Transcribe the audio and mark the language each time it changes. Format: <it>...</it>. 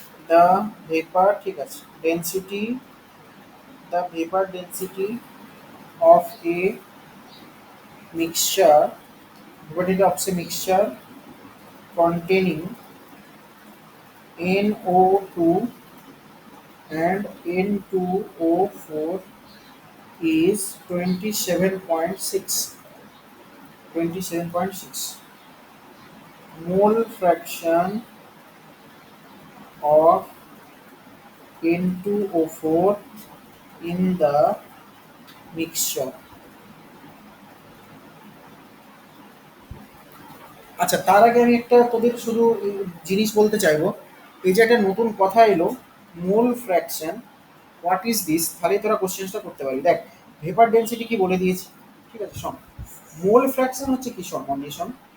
<en>the vapour,</en> <bn>ঠিক আছে,</bn> <en>Density, the vapour density of a mixture, vapour of a mixture containing NO2 and N2O4 is 27.6. 27.6. Mole fraction of N2O4 in the mixture.</en> <bn>আচ্ছা, তার আগে আমি একটা তোদের শুধু জিনিস বলতে চাইবো। এই যে একটা নতুন কথা এলো, মোল ফ্র্যাকশন,</bn> <en>what is this,</en> <bn>তাহলে তোরা কোশ্চেনটা করতে পারবি। দেখ, ভেপার ডেন্সিটি কি বলে দিয়েছি, ঠিক আছে, শোন। মোল ফ্র্যাকশন হচ্ছে কি, শোন মনে শোন।</bn>